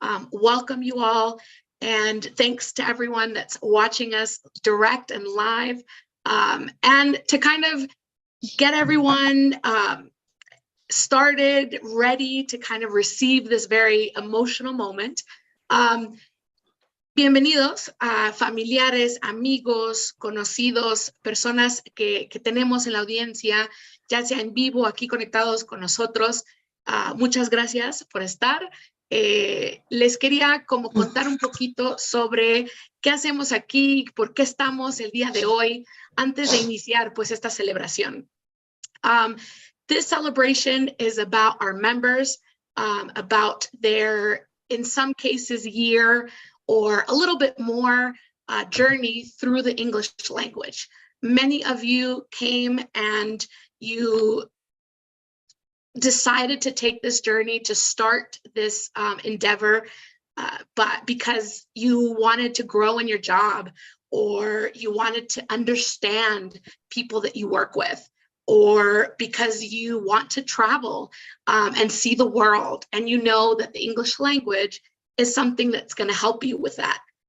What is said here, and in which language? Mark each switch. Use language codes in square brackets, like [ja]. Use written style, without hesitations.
[en] Welcome you all. And thanks to everyone that's watching us direct and live. And to kind of get everyone started, ready to kind of receive this very emotional moment. [es] Bienvenidos a familiares, amigos, conocidos, personas que tenemos en la audiencia, ya sea en vivo, aquí conectados con nosotros. Muchas gracias por estar. Les quería como contar un poquito sobre qué hacemos aquí, por qué estamos el día de hoy, antes de iniciar pues esta celebración. [en] This celebration is about our members, about their, in some cases, year or a little bit more journey through the English language. Many of you came and you decided to take this journey to start this endeavor, but because you wanted to grow in your job, or you wanted to understand people that you work with, or because you want to travel and see the world, and you know that the English language is something that's going to help you with that.